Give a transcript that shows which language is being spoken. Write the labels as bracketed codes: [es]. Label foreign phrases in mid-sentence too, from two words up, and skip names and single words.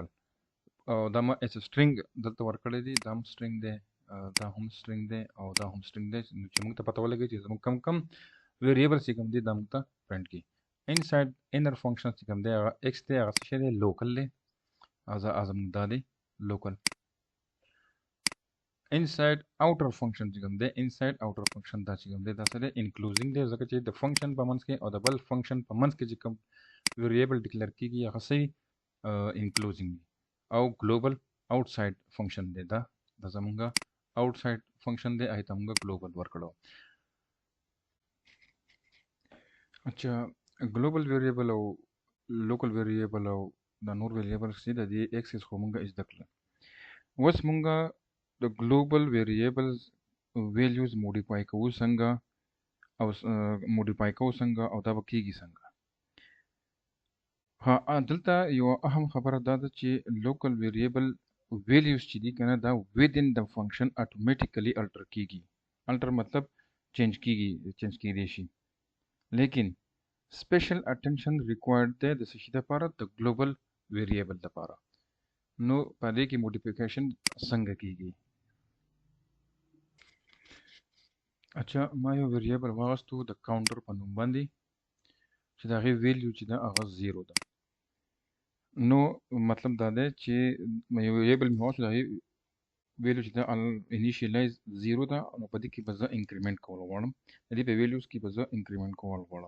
[ps] او دا ما اس سټرینګ دلته ورکړی دی دا هم سټرینګ دی دا هم سټرینګ دی او دا هم سټرینګ دی چې موږ ته پته ولګي چې زموږ کم ویریبل چې کوم دي دا موږ ته پرنټ کړي. [en] inside inner function [ps] چې کوم دی هغه ایکس دی هغه څه دی لوکل دی زموږ دا دی لوکل. [en] inside outer function [ps] چې کوم دی [en] inside outer function [ps] دا چې کوم دی دا سره including دی ځکه چې د function په منځ کې او د بل function په منځ کې چې کوم variable declare کیږي هغه سي including دی. او [en] global outside function [ps] دی دا زمونږ [en] outside function [ps] دی هغه ته موږ global ورکړو. اچھا [en] global variable [ps] او [en] local variable [ps] او د نور variable چې د دې access خو موږ زده کړل. اوس موږ د [en] global variables values modify [ps] کوو څنګه او modify کوو څنګه او دا به کیږي څنګه. ها دلته یو اهم خبره دا ده چې [en] local variable values [ps] چې دي کنه دا [en] within the function automatically alter [ps] کیږي. alter مطلب چینج کیږي شي لیکن [en] special attention required [ps] ده د څه شي لپاره د [en] global variable [ps] لپاره. نو په دې کې modification څنګه کیږي. اچھا ما یو ویریبل واغستو د کاونټر په نوم باندې چې د هغې ویلیو چې ده هغه 0 ده. نو مطلب دا دی چې یو ویریبل مې واغستو د هغې ویلیو چې ده انیشیلایز 0 ده نو په دې کې به زه انکریمنټ کول غواړم د دې په ویلیوز کې به زه انکریمنټ کول غواړم.